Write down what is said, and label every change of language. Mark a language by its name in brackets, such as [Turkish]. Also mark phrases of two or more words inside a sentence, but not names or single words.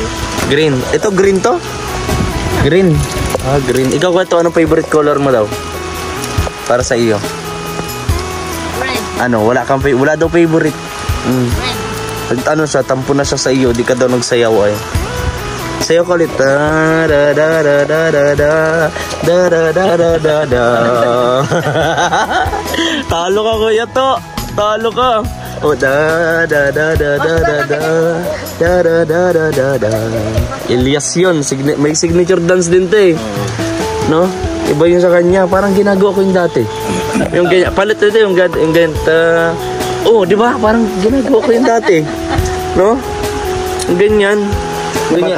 [Filipino] Green. Ito, green to? Green. Green. Ikaw, ito, anong [English] favorite color [Filipino] mo daw? Para sa iyo. Red. Ano, wala daw favorite. Red. Ano siya, tampo na siya sa iyo, di ka daw nagsayaw ay. Sayaw ka ulit. Da da da da da da da da da da da da. Talo ka, kuya to. Talo ka. Oh, da da da da da da da da da da da da da. Elias yun, may signature dance din to eh. No? Iba yun sa kanya, parang ginagawa ko yung dati. Yung ganyan, palit ito yung ganyan. Oh, di ba? Parang ginagawa ko yung dati. No? Yung ganyan. Ganyan.